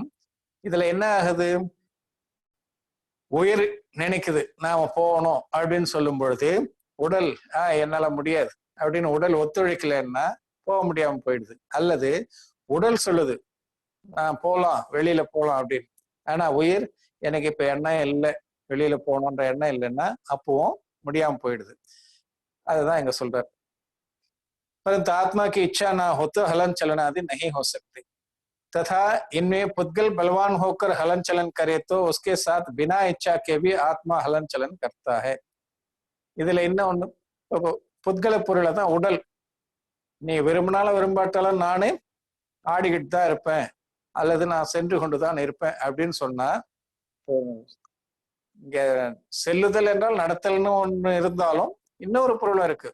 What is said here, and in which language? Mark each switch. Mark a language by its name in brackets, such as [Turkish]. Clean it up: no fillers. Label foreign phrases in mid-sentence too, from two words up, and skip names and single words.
[Tamil] இதுல என்ன ஆகுது, உயிர் நினைக்குது நாம போகணும் அப்படின்னு சொல்லும் பொழுது உடல் என்னால முடியாது அப்படின்னு உடல் ஒத்துழைக்கலன்னா போக முடியாம போயிடுது. அல்லது உடல் சொல்லுது நான் போலாம், வெளியில போலாம் அப்படின்னு, ஆனா உயிர் எனக்கு இப்ப எண்ணம் இல்லை, வெளியில போகணுன்ற எண்ணம் இல்லைன்னா அப்பவும் முடியாம போயிடுது. அதுதான் இங்க சொல்றாரு. [Hindi] परंतु आत्मा की इच्छा ना हो तो हलन चलन आदि नहीं हो सकते तथा इनमें पुद्गल बलवान होकर हलन चलन करे तो उसके साथ बिना इच्छा के भी आत्मा हलन चलन करता है. [Tamil] இதுல என்ன ஒண்ணு, புத்கல பொருளை தான் உடல், நீ விரும்பினாலும் விரும்பாட்டாலும் நானே ஆடிக்கிட்டு தான் இருப்பேன் அல்லது நான் சென்று கொண்டுதான் இருப்பேன் அப்படின்னு சொன்னா, இங்க செல்லுதல் என்றால் நடத்தல்னு ஒண்ணு இருந்தாலும் இன்னொரு பொருளும் இருக்கு.